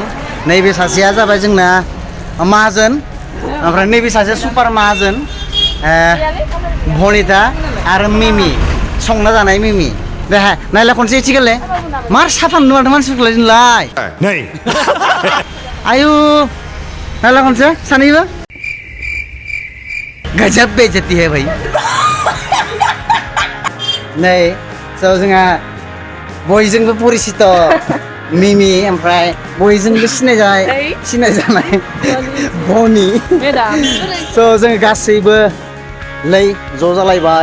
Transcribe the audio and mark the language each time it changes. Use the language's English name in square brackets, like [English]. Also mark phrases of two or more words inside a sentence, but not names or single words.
[Bodo] नैबे सासेया जाबाय जोंना माहाजोन ओमफ्राय नैबे सासेया सुपार माहाजोन भनिता आरो मिमि संना जानाय मिमि। देहा नायला खनसे इथिगोले मार साफा नुनो माथो मानसिफोरखौलाय दिनैलाय। आयु नायला खनसे सानैबो [Hindi] गजब बेइज्जती है भाई। [Bodo] नै स' जोंहा बयजोंबो परिचित मिमि ओमफ्राय बयजोंबो सिनायजानाय बनि। स' जोङो गासैबो लै ज' जालायबाय।